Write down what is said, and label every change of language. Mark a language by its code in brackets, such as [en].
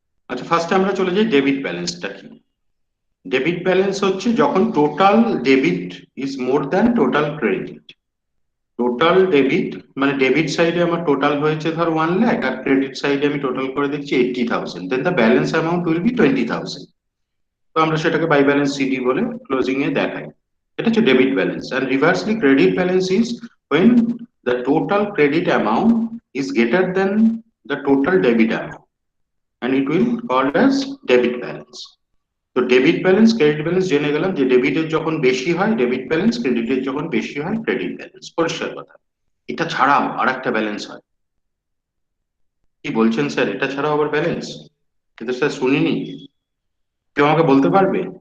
[bn] আচ্ছা ফার্স্টে আমরা চলে যাই ডেবিট ব্যালেন্সটা কি। ডেবিট ব্যালেন্স হচ্ছে যখন [en] total debit is more than total [bn] credit. Total debit মানে ডেবিট সাইডে আমার টোটাল হয়েছে ধর 1 লাখ, আর ক্রেডিট সাইডে আমি টোটাল করে দেখছি 80,000, [en] Then the balance amount will be 20,000। [bn] তো আমরা সেটাকে বাই ব্যালেন্স সিডি বলে ক্লোজিং এ দেখাই। এটা হচ্ছে debit balance. [en] And reversely credit balance is when the total credit amount is greater than the total debit amount, and it will called as debit balance. [bn] তো debit balance credit balance জেনে গেলাম যে ডেবিটের যখন বেশি হয় ডেবিট ব্যালেন্স, ক্রেডিটের যখন বেশি হয় ক্রেডিট ব্যালেন্স, পরিষ্কার কথা। এটা ছাড়াও আরেকটা ব্যালেন্স হয়। কি বলছেন স্যার, এটা ছাড়াও আবার ব্যালেন্স? এটা স্যার শুনিনি, কেউ আমাকে বলতে পারবে?